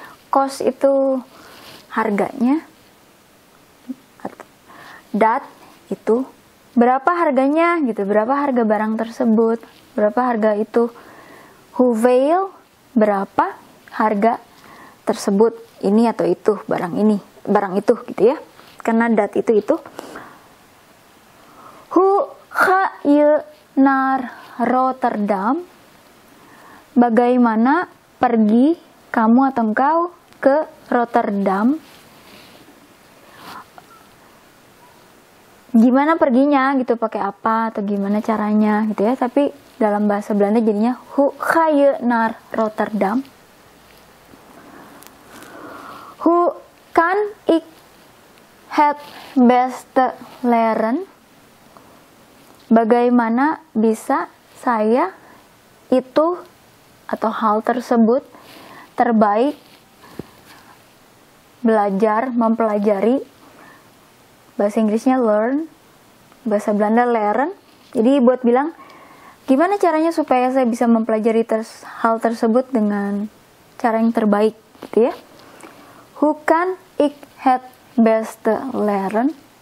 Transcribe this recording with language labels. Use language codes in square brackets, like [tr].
[id] Cost itu harganya, dat itu berapa harganya gitu, berapa harga barang tersebut, berapa harga itu. Hoeveel berapa harga tersebut, ini atau itu, barang ini, barang itu gitu ya, karena dat itu. [nl] Hoe ga je naar Rotterdam? Bagaimana [id] pergi, kamu atau engkau ke Rotterdam. Gimana perginya gitu, pakai apa atau gimana caranya gitu ya. Tapi dalam bahasa Belanda jadinya [nl] hoe ga je naar Rotterdam? Hoe kan ik het beste leren? [id] Bagaimana bisa saya itu atau hal tersebut terbaik belajar, mempelajari. Bahasa Inggrisnya learn, bahasa Belanda leren. Jadi buat bilang gimana caranya supaya saya bisa mempelajari hal tersebut dengan cara yang terbaik gitu ya. [nl] Hoe kan ik het beste leren?